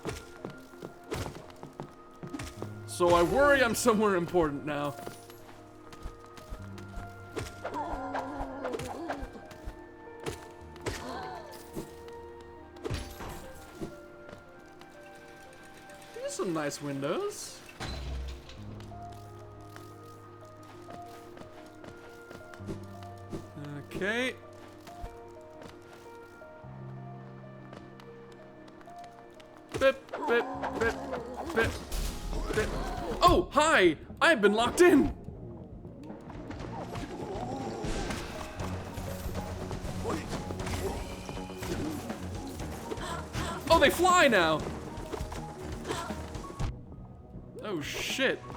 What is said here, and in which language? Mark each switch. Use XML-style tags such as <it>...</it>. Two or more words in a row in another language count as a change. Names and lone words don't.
<en>So I worry I'm somewhere important now. These are some nice windows. Okay. Bip, bip, bip, bip, bip. Oh, hi! I've been locked in! Oh, they fly now! Oh, shit.</en>